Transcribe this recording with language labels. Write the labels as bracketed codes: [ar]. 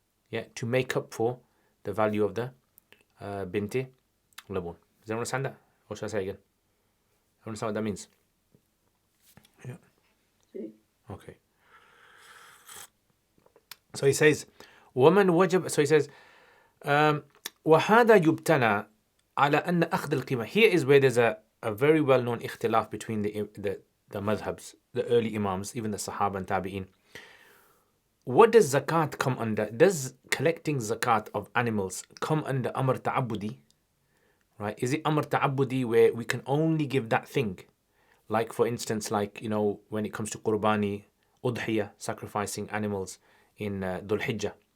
[en] Yeah, to make up for the value of the binti labun. Does anyone understand that? Or should I say again? Understand what that means? Yeah. Okay. So he says, [ar] وَمَنْ وَجَبَ. [en] So he says, [ar] وَهَذَا يُبْتَنَى على أن أخذ القيمة. [en] Here is where there's a very well-known ikhtilaf between the madhabs, the early imams, even the Sahaba and Tabi'in. What does zakat come under? Does collecting zakat of animals come under Amr Ta'abudi? Right? Is it Amr Ta'abudi where we can only give that thing? Like, for instance, like, when it comes to Qurbani, Udhiyah, sacrificing animals in Dhul Hijjah.